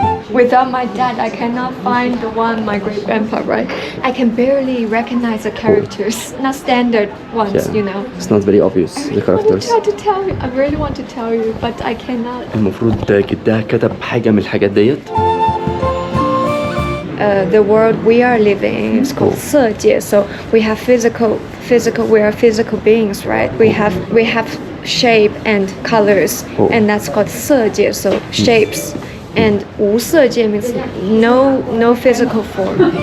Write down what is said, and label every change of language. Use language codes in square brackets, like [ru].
[en] Without my dad, I cannot find the one my great grandpa, right? I can barely recognize the characters, not standard ones, you know. It's not very obvious, the I characters. try to tell you. I really want to tell you, but I cannot. [ar] المفروض جدها كتب حاجة من الحاجات ديت. [en] The world we are living in is called 色界. So we have physical. We are physical beings, right? We have shape and colors, and that's called 色界. So shapes. And 无色界 means no physical form.